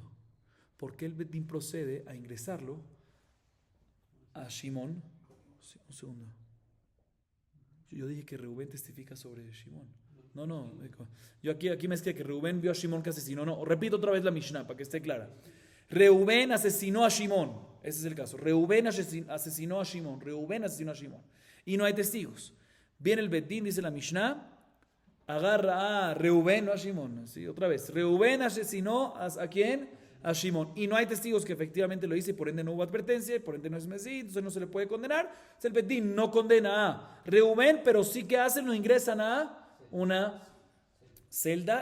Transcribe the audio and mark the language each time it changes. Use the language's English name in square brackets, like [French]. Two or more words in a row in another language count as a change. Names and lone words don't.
[Spanish] ¿Por qué el Bedín procede a ingresarlo a Shimón? Sí, un segundo. Yo dije que Reubén testifica sobre Shimón. No. Yo aquí me escribe que Reubén vio a Shimón que asesinó. No, repito otra vez la Mishnah para que esté clara. Reubén asesinó a Shimón. Ese es el caso. Reubén asesinó a Shimón. Reubén asesinó a Shimón. Y no hay testigos. Viene el Bedín, dice la Mishnah, agarra a Reubén, no a Shimón. ¿Sí? Otra vez, Reubén asesinó ¿a quién? A Shimón. Y no hay testigos que efectivamente lo hice, por ende no hubo advertencia, por ende no es Mesid, entonces no se le puede condenar. Entonces el Bedín no condena a Reubén, pero sí que hacen, lo ingresan a una celda.